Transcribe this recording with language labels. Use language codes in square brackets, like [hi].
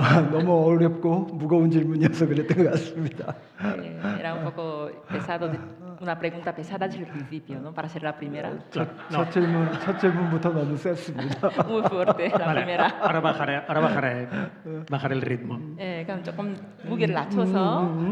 [ko] 너무 어렵고 무거운 질문이어서 그랬던 것 같습니다. [es] Era un poco pesado, una pregunta pesada desde el principio, ¿no? Para ser la primera. [ko] 첫 질문부터 너무 셌습니다. [es] Muy fuerte, la Vale, primera. ahora bajaré el ritmo. [ko] 그럼 조금 무게를 낮춰서.